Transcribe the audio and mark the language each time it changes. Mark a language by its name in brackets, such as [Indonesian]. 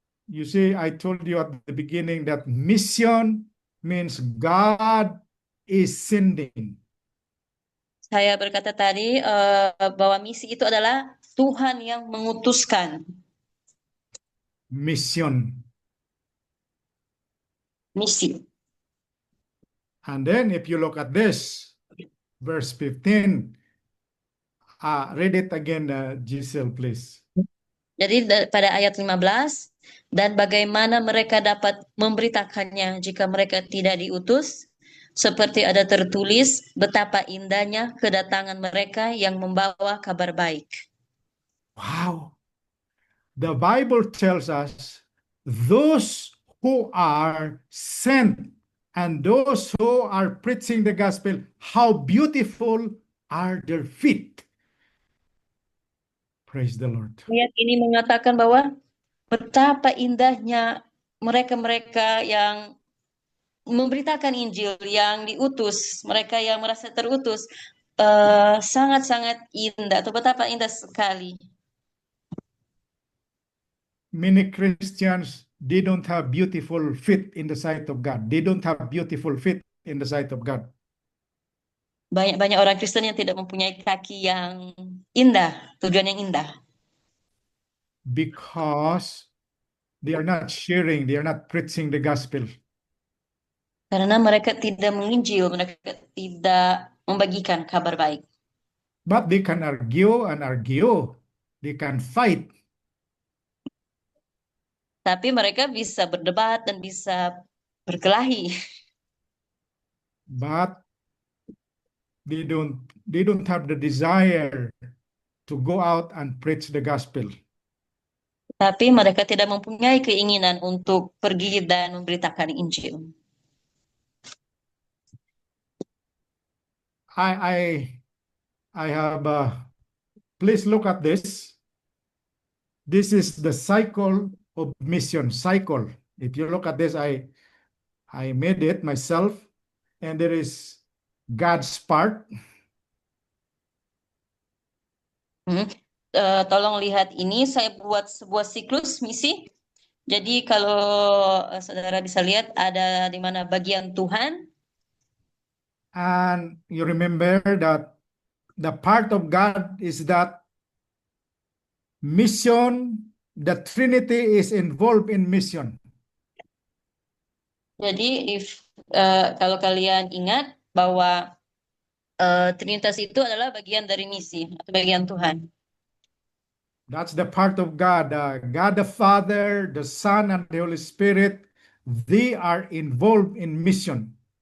[English] You see, I told you at the beginning that mission means God is sending. [Indonesian] Saya berkata tadi bahwa misi itu adalah Tuhan yang mengutuskan. [English] Mission. [Indonesian] Misi. [English] And then if you look at this, verse 15, read it again, Giselle, please. [Indonesian] Jadi pada ayat 15, dan bagaimana mereka dapat memberitakannya jika mereka tidak diutus? Seperti ada tertulis, betapa indahnya kedatangan mereka yang membawa kabar baik. [English] Wow. The Bible tells us those who are sent and those who are preaching the gospel, how beautiful are their feet. Praise the Lord. [Indonesian] Ayat ini mengatakan bahwa betapa indahnya mereka-mereka yang memberitakan Injil, yang diutus, mereka yang merasa terutus, sangat-sangat indah, atau betapa indah sekali. [English] Many Christians, they don't have beautiful feet in the sight of God. They don't have beautiful feet in the sight of God. [Indonesian] Banyak-banyak orang Kristen yang tidak mempunyai kaki yang indah, tujuan yang indah. [English] Because they are not sharing, they are not preaching the gospel. [Indonesian] Karena mereka tidak menginjil, mereka tidak membagikan kabar baik. [English] But they can argue and argue. They can fight. [Indonesian] Tapi mereka bisa berdebat dan bisa berkelahi. [English] But they don't have the desire to go out and preach the gospel. [Indonesian] Tapi mereka tidak mempunyai keinginan untuk pergi dan memberitakan Injil. [English] I have please look at this. This is the cycle of mission If you look at this, I made it myself, and there is God's part. [Indonesian] Tolong lihat ini, saya buat sebuah siklus misi. Jadi kalau saudara bisa lihat ada di mana bagian Tuhan, [English] And you remember that the part of God is that mission, the Trinity is involved in mission. [Indonesian] jadi kalau kalian ingat bahwa Trinitas itu adalah bagian dari misi atau bagian Tuhan. [English] That's the part of God. God the Father, the Son, and the Holy Spirit, they are involved in mission.